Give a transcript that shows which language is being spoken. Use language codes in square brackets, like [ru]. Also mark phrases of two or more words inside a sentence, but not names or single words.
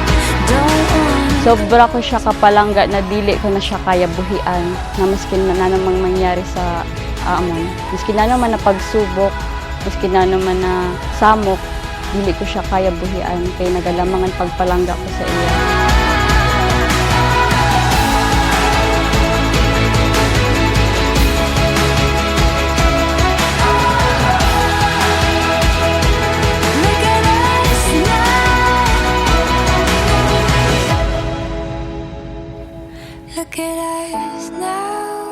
[en] Don't wanna [ceb] Sobra ko siya kapalangga na dili ko na siya kaya buhian na maskin na namang mangyari sa amon. Maskin na naman na pagsubok, maskin na naman na samok, dili ko siya kaya buhian kaya nagalamangan pagpalangga ko sa iya. [en] Look at us now. Look at us now.